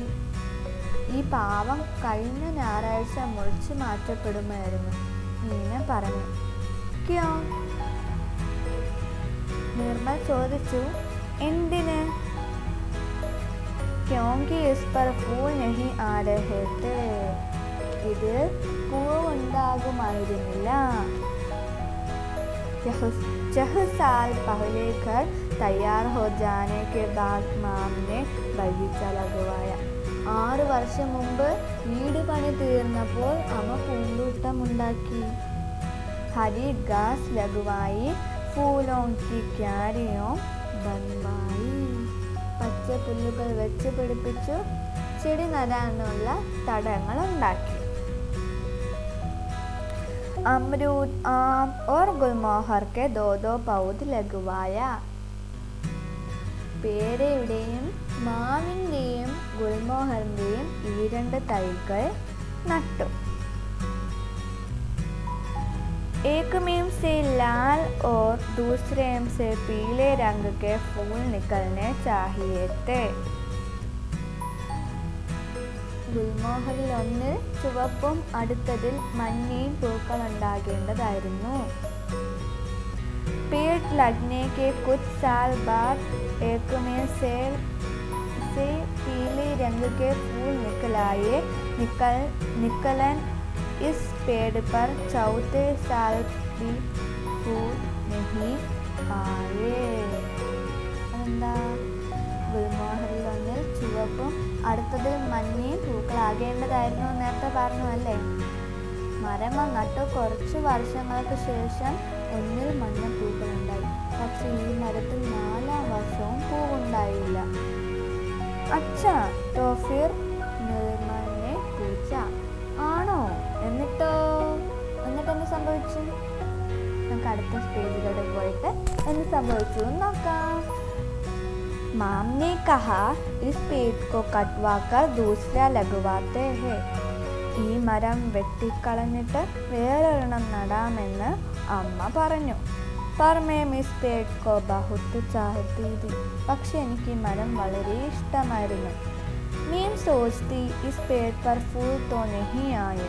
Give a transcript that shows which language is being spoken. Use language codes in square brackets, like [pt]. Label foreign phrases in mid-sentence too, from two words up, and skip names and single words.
[ml] ഈ പാവം കഴിഞ്ഞ ഞായറാഴ്ച മുറിച്ചു മാറ്റപ്പെടുമായിരുന്നു, മീന പറഞ്ഞു. ക്യോ, നിർമ്മൽ ചോദിച്ചു. എന്തിന്? [hi] क्योंकि इस पर फूल नहीं आ रहे थे, [ml] ഇത് പൂവുണ്ടാകുമായിരുന്നില്ല. [hi] छह साल पहले घर तैयार हो जाने के बाद माम ने बगीचा लगवाया. [ml] 6 വർഷം മുമ്പ് വീട് പണി തീർന്നപ്പോൾ അമ്മ പൂന്തോട്ടമുണ്ടാക്കി. [hi] ഹരി घास लगवाई, फूलों की क्यारियों बनवाई. [ml] പച്ച പുല്ലുകൾ വെച്ച് പിടിപ്പിച്ചു, ചെടി നടാനുള്ള തടങ്ങൾ ഉണ്ടാക്കി. [hi] अमरूद, आम और गुलमोहर के 2 पौध लगवाया. [ml] പേരയുടെയും മാവിൻ്റെയും ഗുൽമോഹറിൻ്റെയും ഈ 2 തൈകൾ നട്ടു. [hi] एक में से लाल और दूसरे में से पीले रंग के फूल निकलने चाहिए थे. [ml] ഗുൽമോഹറിൽ ഒന്നിൽ ചുവപ്പും അടുത്തതിൽ മഞ്ഞയും പൂക്കൾ ഉണ്ടാകേണ്ടതായിരുന്നു. [hi] पेड़ लगने के कुछ साल बाद एक में से पीले रंग के फूल निकलन इस पेड़ पर चौथे साल भी फूल नहीं आए. [ml] എന്താ? ഗുൽമോഹറിൽ ഒന്നിൽ ചുവപ്പും അടുത്തതിൽ മഞ്ഞയും പൂക്കളാകേണ്ടതായിരുന്നു നേരത്തെ പറഞ്ഞു അല്ലേ? മരം നട്ടു കുറച്ചു വർഷങ്ങൾക്ക് ശേഷം ഒന്നിൽ മഞ്ഞ പൂക്കളുണ്ടായി. പക്ഷെ ഈ മരത്തിൽ 4-ാം വർഷവും പൂവുണ്ടായില്ല. അച്ഛാ, [hi] तो फिर [ml] നിർമ്മലിനെ പൂച്ച ആണോ? എന്നിട്ട് എന്ത് സംഭവിച്ചു? നമുക്ക് അടുത്ത സ്റ്റേജിലൂടെ പോയിട്ട് എന്ത് സംഭവിച്ചു നോക്കാം. [hi] माम ने कहा इस पेड़ को कटवाकर दूसरा लगवाते हैं. [ml] ഈ മരം വെട്ടിക്കളഞ്ഞിട്ട് വേറൊരെണ്ണം നടാമെന്ന് അമ്മ പറഞ്ഞു. [hi] पर मैं इस पेड़ को बहुत चाहती थी. [ml] പക്ഷെ എനിക്ക് ഈ മരം വളരെ ഇഷ്ടമായിരുന്നു. [hi] मैं सोचती इस पेड़ पर फूल तो नहीं आए.